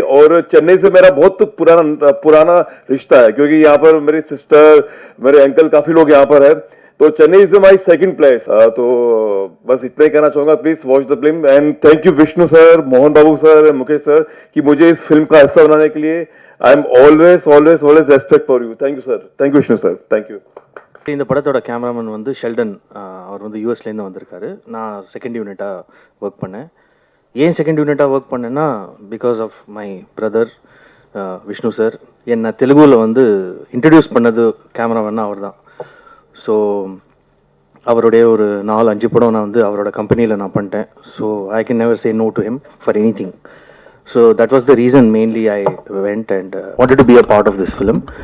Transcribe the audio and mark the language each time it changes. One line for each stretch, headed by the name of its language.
Hindi: और चेन्नई से मेरा बहुत पुराना रिश्ता है, क्योंकि यहाँ पर मेरी सिस्टर, मेरे अंकल, काफी लोग यहाँ पर है। तो
English: Chennai is my second place.
Hindi: तो बस इतना ही कहना चाहूंगा,
English: please watch the film and thank you
Hindi: Vishnu sir, Mohan Babu sir, Mukesh sir, कि मुझे इस फिल्म का हिस्सा बनाने के लिए।
English: I am always respect for you. Thank you sir, thank you Vishnu sir, thank you.
Tamil: இந்த படத்தோட கேமராமேன் வந்து ஷெல்டன், அவர் வந்து யூஎஸ்லேருந்து வந்திருக்காரு. நான் செகண்ட் யூனிட்டாக ஒர்க் பண்ணேன். ஏன் செகண்ட் யூனிட்டாக ஒர்க் பண்ணேன்னா,
English: because of my brother
Tamil: Vishnu sir. என்னை தெலுங்குல வந்து இன்ட்ரடியூஸ் பண்ணது கேமராமேன்னா அவர் தான். ஸோ அவருடைய ஒரு 4-5 படம் நான் வந்து அவரோட கம்பெனியில் நான் பண்ணிட்டேன்.
English: So I can never say no to him for anything. So that was the reason mainly I went and wanted to be a part of this film.